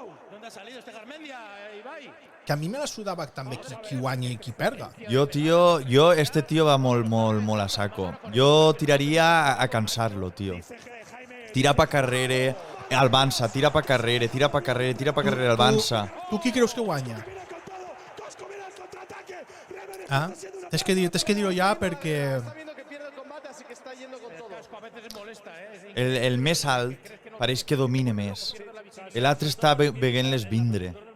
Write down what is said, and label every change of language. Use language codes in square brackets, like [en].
[es] ¿Dónde ha salido este Garmendia, Ibai? [ca] Que a mi me la sudava també qui guanya i qui perga. Este tío va molt a saco. Jo tiraria a cansar-lo, tío. Tira pa carrere, Albanza, tira pa carrere, Albanza. Tu qui creus que guanya? Ah, tens que dir-ho ja perquè... [es] Está viendo que pierde el combate, así que está yendo con todo. A veces molesta, ¿eh? [ca] El més alt pareix que domine més. L'altre està veient-les vindre.